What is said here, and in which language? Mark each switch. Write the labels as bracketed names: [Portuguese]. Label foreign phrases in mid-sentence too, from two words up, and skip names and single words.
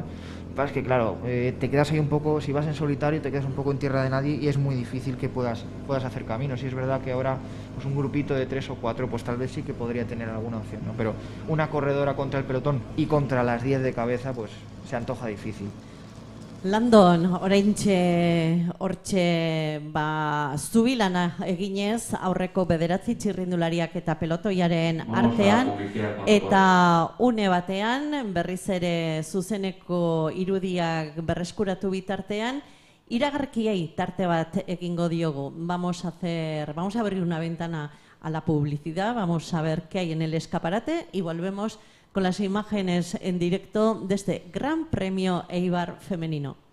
[Spanish] Es que claro, te quedas ahí un poco, si vas en solitario te quedas un poco en tierra de nadie y es muy difícil que puedas hacer camino. Si es verdad que ahora pues un grupito de 3 o 4 pues tal vez sí que podría tener alguna opción, ¿no? Pero una corredora contra el pelotón y contra las 10 de cabeza pues se antoja difícil. [Basque] Landon, oraintxe hortxe zubilana eginez aurreko 9 txirrindulariak eta pelotoiaren artean, eta une batean berriz ere zuzeneko irudiak berreskuratu bitartean iragarkiei tarte bat egingo diogu. [Spanish] Vamos a abrir una ventana a la publicidad, vamos a ver qué hay en el escaparate y volvemos con las imágenes en directo de este Gran Premio Eibar femenino.